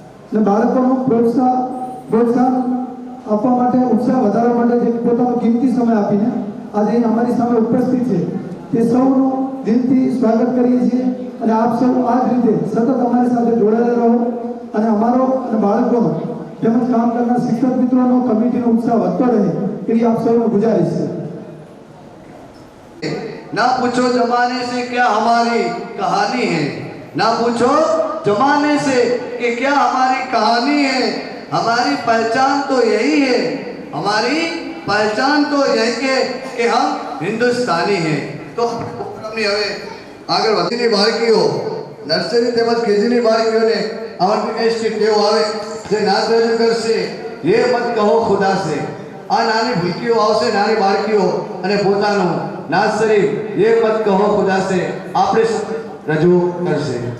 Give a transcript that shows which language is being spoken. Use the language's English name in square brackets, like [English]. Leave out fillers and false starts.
[Gujarati] છે અને બાળકોનું પ્રોત્સાહન આપવા માટે, ઉત્સાહ વધારવા માટે જે પોતાનો કિંમતી સમય આપીને આજે અમારી સામે ઉપસ્થિત છે તે સૌનું દિલથી સ્વાગત કરીએ છીએ અને આપ સૌ આ જ રીતે સતત અમારી સાથે જોડાયેલા રહો અને અમારો અને બાળકોનો તેમજ કામ કરનાર શિક્ષક મિત્રોનો, કમિટીનો ઉત્સાહ વધતો રહે એવી આપ સૌને ગુજારિશ છે. [Hindi] ना पूछो जमाने से क्या हमारी कहानी है, ना पूछो जमाने से कि क्या हमारी कहानी है. हमारी पहचान तो यही है, हमारी पहचान तो यही है कि हम हिंदुस्तानी हैं. [Gujarati] तो प्रोग्रामની હવે આગળ વધીની બાળકીઓ, નર્સરી તેમજ કેજીની બાળકીઓને આમંત્રિત કરીશ કે તેઓ આવે જે નાચ રજૂ કરશે. [Hindi] ये मत कहो खुदा से. [Gujarati] આ નાની ભૂલકીઓ આવશે, નાની બાળકીઓ અને પોતાનું નાચ શરીફ ये मत कहो खुदा से આપણે રજૂ કરશે.